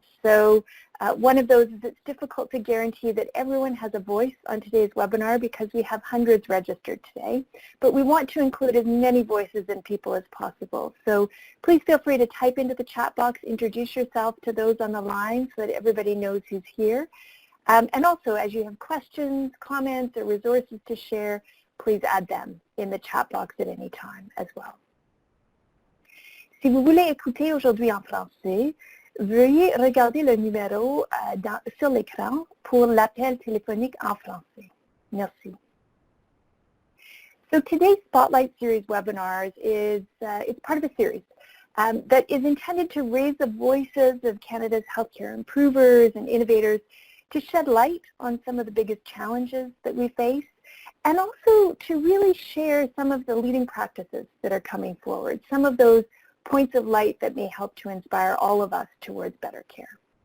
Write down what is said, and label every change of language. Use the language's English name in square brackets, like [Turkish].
[English] So one of those is it's difficult to guarantee that everyone has a voice on today's webinar because we have hundreds registered today, but we want to include as many voices and people as possible. So please feel free to type into the chat box, introduce yourself to those on the line so that everybody knows who's here. And also, as you have questions, comments, or resources to share, please add them in the chat box at any time as well. [French] Si vous voulez écouter aujourd'hui en français, veuillez regarder le numéro sur l'écran pour l'appel téléphonique en français. Merci. [English] So today's Spotlight Series webinars is it's part of a series that is intended to raise the voices of Canada's healthcare improvers and innovators to shed light on some of the biggest challenges that we face and also to really share some of the leading practices that are coming forward, some of those points of light that may help to inspire all of us towards better care.